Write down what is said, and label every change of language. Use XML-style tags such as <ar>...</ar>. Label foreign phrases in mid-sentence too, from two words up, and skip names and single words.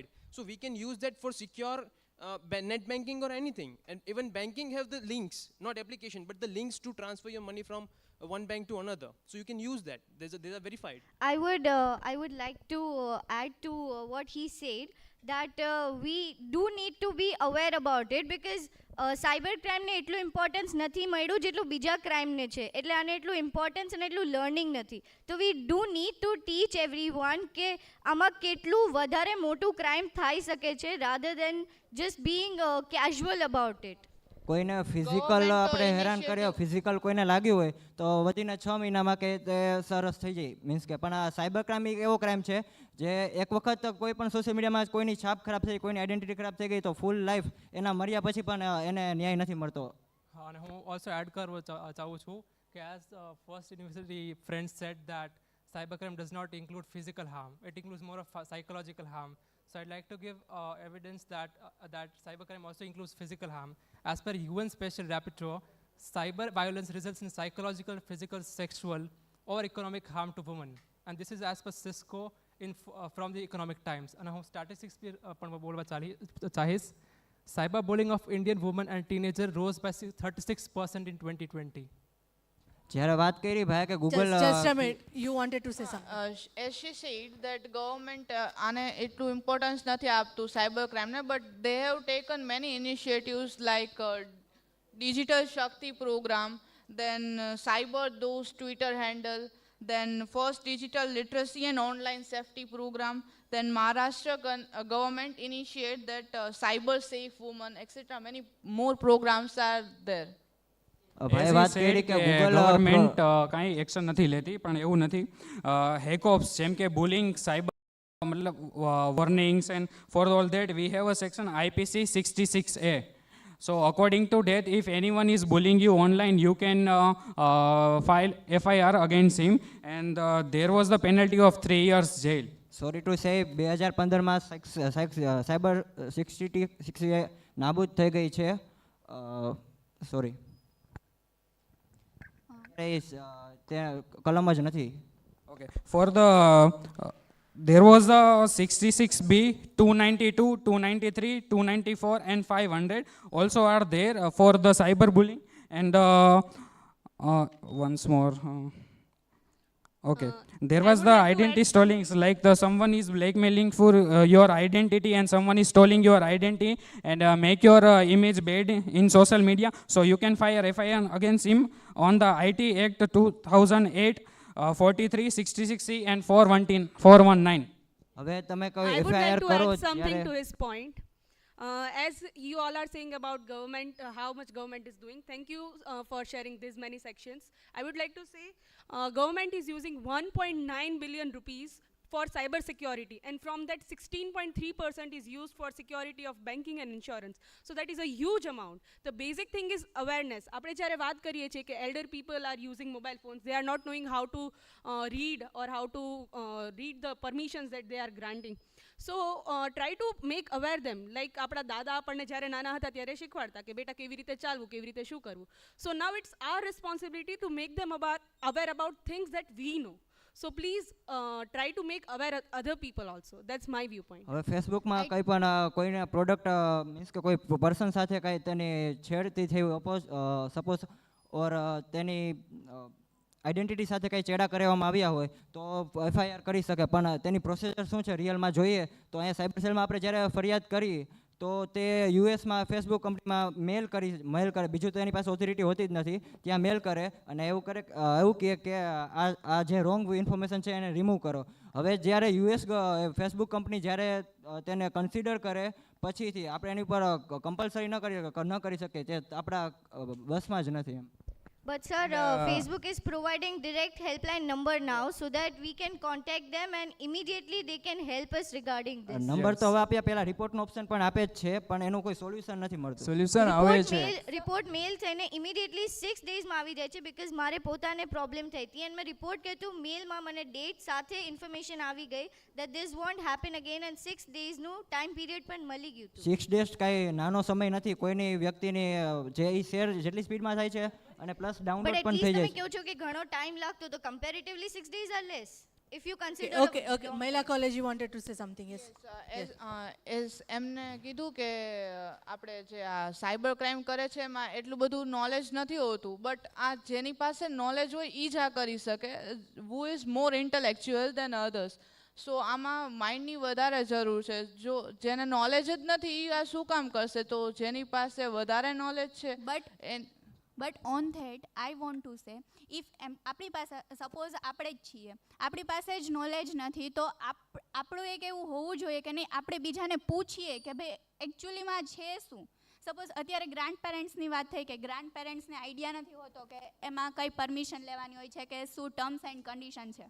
<en>So we can use that for secure net banking or anything. And even banking have the links, not application, but the links to transfer your money from one bank to another. So you can use that. They are verified. I would like to add to what he said, that we do need to be aware about it because</en> <gu>સાયબર ક્રાઇમને એટલું ઇમ્પોર્ટન્સ નથી મળ્યું જેટલું બીજા ક્રાઇમને છે. એટલે આને એટલું ઇમ્પોર્ટન્સ અને એટલું લર્નિંગ નથી. તો</gu> <en>we do need to teach everyone</en> <gu>કે આમાં કેટલું વધારે મોટું ક્રાઇમ થઈ શકે છે</gu> <en>rather than just being casual about it.</en> <gu>કોઈને ફિઝિકલ આપણે હેરાન કર્યો, ફિઝિકલ કોઈને લાગ્યું હોય તો વધીને 6 મહિનામાં કે તે સરસ થઈ જાય, મીન્સ કે પણ આ સાયબર ક્રાઇમ એક એવો ક્રાઇમ છે જે એક વખત કોઈ પણ</gu> <en>social mediaમાં</en> <gu>કોઈની છાપ ખરાબ થઈ, કોઈની આઈડેન્ટિટી ખરાબ થઈ ગઈ તો</gu> <en>full life</en> <gu>એના મર્યા પછી પણ એને ન્યાય નથી મળતો. હા, અને હું</gu> <en>also add</en> <gu>કરવા ચાહું છું કે</gu> <en>as first university friend said that cybercrime does not include physical harm, it includes more of psychological harm. So I'd like to give evidence that that cybercrime also includes physical harm. As per UN Special Rapporteur, cyber violence results in psychological, physical, sexual or economic harm to women. And this is as per Cisco from the Economic Times.</en> <gu>And હું statistics પણ બોલવા ચાહીશ.</gu> <en>Cyberbullying of Indian women and teenagers rose by 36% in 2020.</en> <gu>જ્યારે વાત કરી ભાઈ કે ગૂગલ</gu> <en>just a minute, you wanted to say something. As she said that government</en> <gu>આને એટલું ઇમ્પોર્ટન્સ નથી આપતું સાયબર ક્રાઇમને,</gu> <en>but they have taken many initiatives like digital shakti program, then cyber dose Twitter handle, then first digital literacy and online safety program, then Maharashtra government initiate that cyber safe woman, etc. Many more programs are there.</en> <gu>ભાઈ વાત કરી કે ગવર્મેન્ટ કાંઈ એક્શન નથી લેતી, પણ એવું નથી.</gu> <en>હેકોપ્સ</en> <gu>જેમ કે</gu> <en>bullying, cyber મતલબ warnings and for all that we have a section IPC 66A. So according to that, if anyone is bullying you online, you can file FIR against him, and there was the penalty of 3 years jail. sorry to say</en> <gu>2015માં સાયબર 66A નાબૂદ થઈ ગઈ છે. સોરી, કલમ જ નથી.</gu> <en>Okay. For the there was a 66B, 292, 293, 294 and 500 also are there for the cyberbullying. And once more, okay, there was the identity stealing, like the someone is blackmailing for your identity and someone is stealing your identity and make your image bad in social media. So you can file FIR against him on the IT Act 2008, 43, 66C and 419.</en> <gu>હવે તમે કહો</gu> <en>I would FIR like to</en> <gu>કરો</gu> <en>add something</en> <gu>ત્યારે</gu> <en>to his point. As you all are saying about government, how much government is doing, thank you for sharing these many sections. I would like to say government is using 1.9 billion rupees for cyber security, and from that 16.3% is used for security of banking and insurance. So that is a huge amount. The basic thing is awareness.</en> <gu>આપણે જ્યારે વાત કરીએ છીએ કે</gu> <en>elder people are using mobile phones, they are not knowing how to read or how to read the permissions that they are granting. So try to make aware them.</en> <gu>Like આપણા દાદા આપણને જ્યારે નાના હતા ત્યારે શીખવાડતા કે બેટા કેવી રીતે ચાલવું, કેવી રીતે શું કરવું.</gu> <en>So now it's our responsibility to make them aware about things that we know. So please try to make aware other people also. That's my viewpoint.</en> <gu>હવે ફેસબુકમાં કંઈ પણ કોઈને</gu> <en>product means</en> <gu>કે કોઈ પર્સન સાથે કંઈ તેની છેડતી થઈ</gu> <en>suppose or</en> <gu>તેની આઈડેન્ટિટી સાથે કંઈ ચેડા કરવામાં આવ્યા હોય તો FIR કરી શકે, પણ તેની પ્રોસેસર શું છે રિયલમાં જોઈએ તો અહીંયા</gu> <en>cyber cellમાં</en> <gu>આપણે જ્યારે ફરિયાદ કરી તો તે યુએસમાં ફેસબુક કંપનીમાં મેલ કરે, બીજું તો એની પાસે ઓથોરિટી હોતી જ નથી, ત્યાં મેલ કરે અને એવું કહે કે આ જે</gu> <en>wrong information</en> <gu>છે એને રિમૂવ કરો. હવે જ્યારે ફેસબુક કંપની જ્યારે તેને કન્સિડર કરે પછીથી આપણે એની ઉપર કમ્પલસરી ન કરી શકીએ, તે આપણા બસમાં જ નથી એમ.</gu> <en>But sir, Facebook is providing direct helpline number now so that we can contact them and immediately they can help us regarding this.</en> <gu>નંબર તો હવે આપ્યા, પહેલા રિપોર્ટનો ઓપ્શન પણ આપે જ છે, પણ એનું કોઈ સોલ્યુશન નથી મળતું. સોલ્યુશન આવે છે. રિપોર્ટ મેલ થઈને ઇમિડિયેટલી 6 ડેઝમાં આવી જાય છે, બીકોઝ મારે પોતાને પ્રોબ્લેમ થઈ હતી અને મેં રિપોર્ટ કર્યું હતું, મેલમાં મને ડેટ સાથે ઇન્ફોર્મેશન આવી ગઈ</gu> <en>that this won't happen again</en> <gu>and 6 ડેઝનું</gu> <en>time period</en> <gu>પણ મળી ગયું હતું. 6 ડેઝ કાંઈ નાનો સમય નથી કોઈની વ્યક્તિની જે શેર જેટલી સ્પીડમાં થાય છે અને પ્લસ ડાઉનલોડ પણ થઈ જાય છે. તમે કહો છો કે ઘણો ટાઈમ લાગતો તો કમ્પેરેટિવલી</gu> <en>6 days are less if you consider. Okay, Mahila College, you wanted to say something. Yes.</en> <gu>એમને કીધું કે આપણે જે આ સાયબર ક્રાઇમ કરે છે એમાં એટલું બધું નોલેજ નથી હોતું, બટ આ જેની પાસે નોલેજ હોય એ જ આ કરી શકે,</gu> <en>who is more intellectual than others.</en> <gu>સો આમાં માઇન્ડની વધારે જરૂર છે. જો જેને નોલેજ જ નથી એ આ શું કામ કરશે, તો જેની પાસે વધારે નોલેજ છે</gu> <en>But on that, I want to say, if</en> <gu>આપણી પાસે સપોઝ આપણે જ છીએ, આપણી પાસે જ નોલેજ નથી તો આપણું એક એવું હોવું જોઈએ કે નહીં આપણે બીજાને પૂછીએ કે ભાઈ એકચ્યુઅલીમાં છે શું. સપોઝ અત્યારે</gu> <en>grand parentsની</en> <gu>વાત થઈ કે</gu> <en>grand parentsને</en> <gu>આઈડિયા નથી હોતો કે એમાં કઈ પરમિશન લેવાની હોય છે કે શું</gu> <en>terms and condition</en> <gu>છે.</gu>